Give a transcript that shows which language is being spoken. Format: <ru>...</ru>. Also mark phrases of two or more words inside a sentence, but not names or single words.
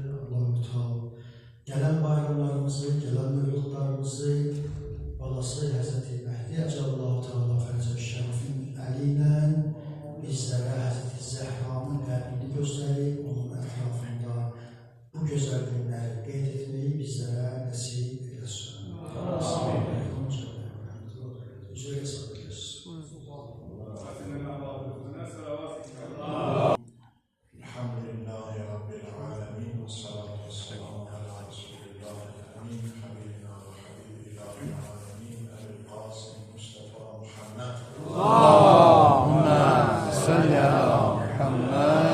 <az>Allah mütəal gələn bayramlarımızı, gələn mövludlarımızı balası Həzrəti Məhdi</az> <ar>عجل الله تعالى فرجه الشريف</ar> <az>əli ilə bizlərə Həzrəti Zəhranın qəbrini göstərib, onun ətrafında bu gözəl günləri qeyd etməyi bizlərə nəsib eləsin.</az> <ar>الحمد لله رب العالمين. الصلاة والسلام على رسول الله آمين. حبيبنا وحبيب الله العالمين. El-Qasim Mustafa Muhammed. اللهم صل على Muhammed.</ar>